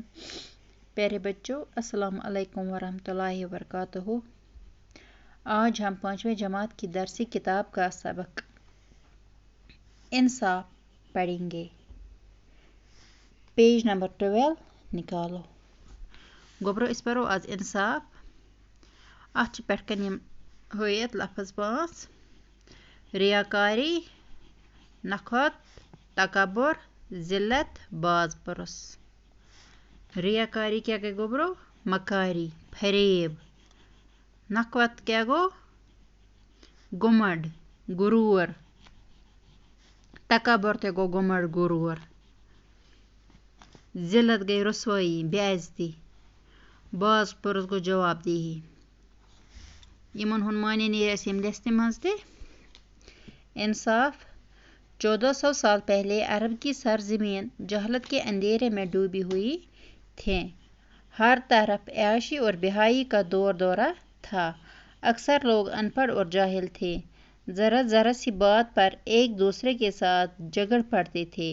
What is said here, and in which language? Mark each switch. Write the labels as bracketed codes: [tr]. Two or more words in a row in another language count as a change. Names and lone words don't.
[ur] پیارے بچوں، [ar] السلام علیکم ورحمۃ اللہ وبرکاتہ. [ur] آج ہم 5ویں جماعت کی درسی کتاب کا سبق انصاف پڑھیں گے. [en] page number [ur] 12 نکالو. [ks] گوبرو اس پرو آز انصاف. اتھ پٮ۪ٹھ کن یم ہٲیِتھ لفظ 5: ریاکاری، نخوت، تکبر، ذلت، باز پرس. ریاکاری کیا گئی گوبرو؟ مکاری، فریب. نخوت کیا گو؟ گمنڈ، غرور. تکبر تے گو گمنڈ، غرور. ذلت گئی رسوائی، بے عزتی. باز پرس گو جواب دہی. یمن ہن معنی نیرِ اسہِ ییٚمہِ لسٹہِ منٛز تہِ. انصاف. [ur] 1400 سال پہلے عرب کی سرزمین جہالت کے اندھیرے میں ڈوبی ہوئی تھیں. ہر طرف عیاشی اور بہائی کا دور دورہ تھا. اکثر لوگ ان پڑھ اور جاہل تھے. ذرا ذرا سی بات پر ایک دوسرے کے ساتھ جھگڑ پڑتے تھے.